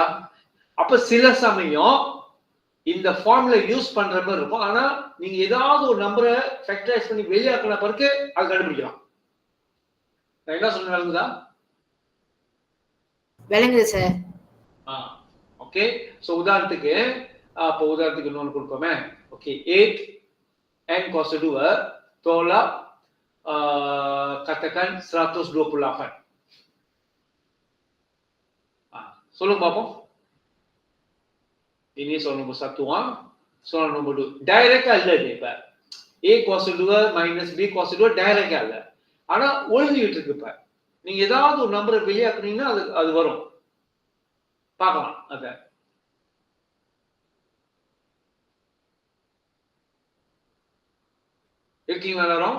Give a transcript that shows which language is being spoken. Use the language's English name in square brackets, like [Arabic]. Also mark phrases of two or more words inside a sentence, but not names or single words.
[Tamil] அப்ப சில சமயம் இந்த ஃபார்முலா யூஸ் பண்ற மாதிரி இருக்கும். ஆனா நீங்க ஏதாவது ஒரு நம்பரை ஃபேக்டரைஸ் பண்ணி வெளியாக்கின பிறகு அது கண்டுபிடிக்கலாம். நான் என்ன சொல்றேன் விளங்குதா? விளங்குது சார். [English] okay, so [Tamil] உதாரணத்துக்கு இன்னொன்னு கொடுப்போமே. ஓகே, [Malay] 8n cos 2 tolak katakan 128. [Tamil] சொல்லுங்க பாப்போம். [Malay] Ini soal nombor 1, soal nombor 2. [Tamil] டைரக்டா இல்ல இது. இப்ப [English] a cos 2 minus b cos 2 [Tamil] டைரக்டா இல்ல. ஆனா ஒழுங்கிட்டு இருக்கு. இப்ப நீங்க ஏதாவது ஒரு நம்பரை வெளியாக்குனீங்கன்னா அது வரும். பார்க்கலாம் அத. இருக்கீங்களா எல்லாரும்?